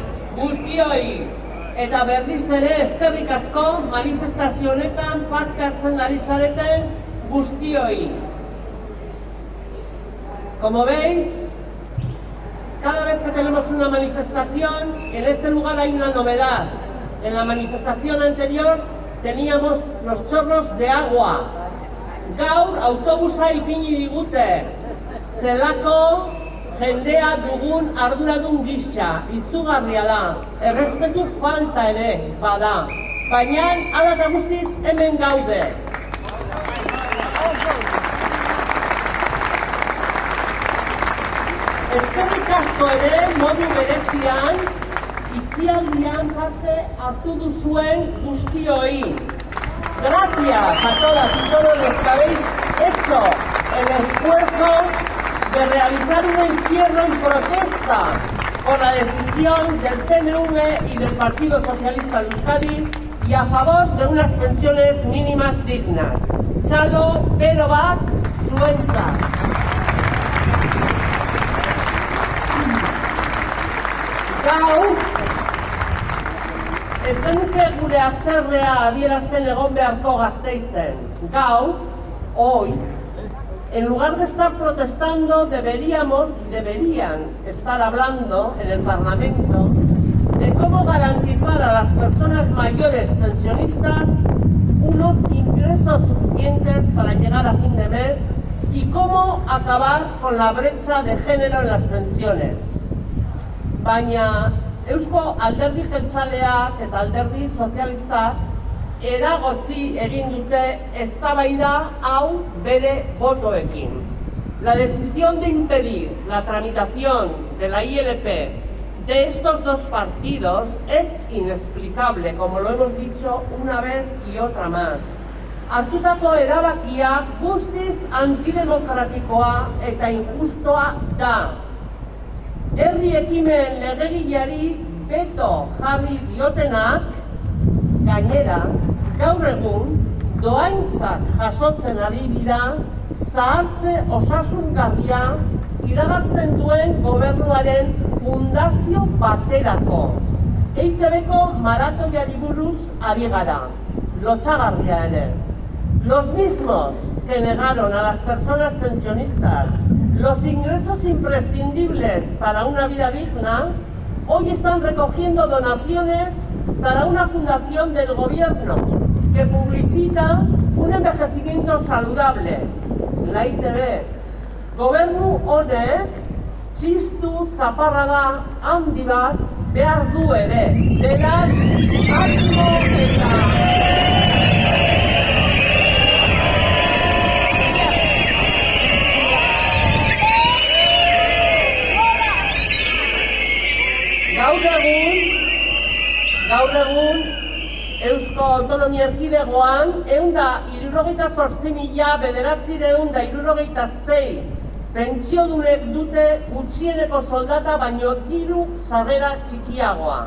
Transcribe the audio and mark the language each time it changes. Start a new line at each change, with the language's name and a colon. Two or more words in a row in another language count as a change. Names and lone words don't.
Basque: guztioi. Eta berriz ere eskerrik asko manifestazio honetan parte hartzen ari zareten guztioi.
Spanish: Como veis, cada vez que tenemos una manifestación, en este lugar hay una novedad. En la manifestación anterior teníamos los chorros de agua.
Basque: Gaur autobusa ipini digute. Zelako jendea dugun arduradun gisa, izugarria da. Errespetu falta ere bada. Baina hala eta guztiz hemen gaude. Eskerrik asko ere modu berezian itxialdian parte hartu duzuen guztioi.
Spanish: Gracias a todas y todos los que habéis hecho el esfuerzo de realizar un encierro en protesta por la decisión del PNV y del Partido Socialista de Euskadi y a favor de unas pensiones mínimas dignas.
Basque: Txalo, bero bat, zuentzat. Gaur, ez genuke gure haserrea adierazten egon beharko Gasteizen. Gaur,
Spanish: hoy, en lugar de estar protestando, deberían estar hablando en el Parlamento de cómo garantizar a las personas mayores pensionistas unos ingresos suficientes para llegar a fin de mes y cómo acabar con la brecha de género en las pensiones.
Basque: Baina Eusko Alderdi Jeltzaleak eta Alderdi Sozialistak eragotzi egin dute eztabaida hau bere botoekin.
Spanish: La decisión de impedir la tramitación de la ILP de estos dos partidos es inexplicable, como lo hemos dicho una vez y otra más.
Basque: Hartutako erabakia guztiz antidemokratikoa eta injustoa da. Herri ekimen legegileari beto jarri diotenak, gainera, gaur egun, dohaintzak jasotzen ari dira, zahartze osasungarria iragartzen duen gobernuaren fundazio baterako. EITB-ko maratoiari buruz ari gara, lotsagarria ere.
Spanish: Los mismos que negaron a las personas pensionistas los ingresos imprescindibles para una vida digna, hoy están recogiendo donaciones para una fundación del gobierno que publicita un envejecimiento saludable. La ITV.
Basque: Gobernu honek txistu zaparrada handi bat behar du ere. Beraz, asko eta... Gaur egun, Eusko Autonomia Erkidegoan, 168.966 pentsiodunek dute gutxieneko soldata baino diru sarrera txikiagoa.